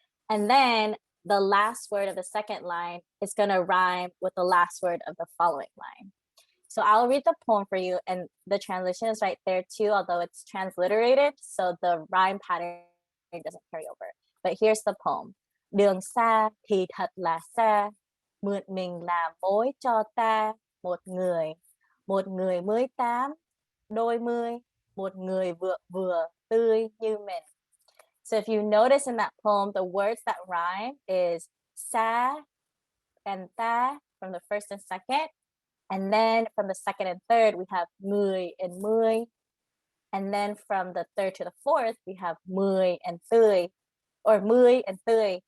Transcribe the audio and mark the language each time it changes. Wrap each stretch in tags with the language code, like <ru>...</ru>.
<en>And then the last word of the second line is going to rhyme with the last word of the following line. So I'll read the poem for you, and the translation is right there too, although it's transliterated, so the rhyme pattern doesn't carry over. But here's the poem.</en> <vi>Đường xa thì thật là xa, mượn mình làm mối cho ta, một người 18, đôi mươi, một người vừa tươi như mình.</vi> <en>So if you notice in that poem, the words that rhyme is sa and ta from the first and second. And then from the second and third, we have người and mươi. And then from the third to the fourth, we have mươi and tươi, or mươi and tươi.</en>